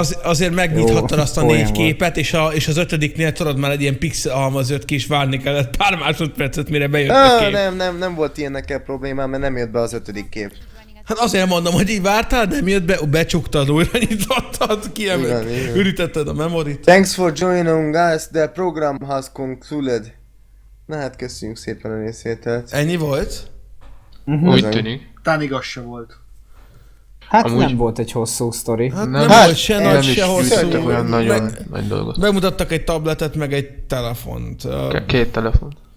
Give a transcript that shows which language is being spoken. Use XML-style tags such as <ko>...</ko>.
<hu>De azért megnyithattad azt a négy képet, és az ötödiknél tudod már egy ilyen pixel halmazőt ki is várni kellett pár másodpercet, mire bejött a kép. Nem volt ilyennekkel problémám, mert nem jött be az ötödik kép. Hát azért mondom, hogy így vártál, nem jött be, becsuktad, újra nyitottad, ürítetted a memorit.</hu> <en>Thanks for joining us, the program has concluded.</en> <hu>Na hát köszönjük szépen a részvételt. Ennyi volt? Uh-huh. Úgy tűnik. Tán igaz se volt. Hát amúgy... nem volt egy hosszú sztori. Nem volt se nagy, se hosszú. Bemutattak egy tabletet, meg egy telefont. Két telefont.</hu>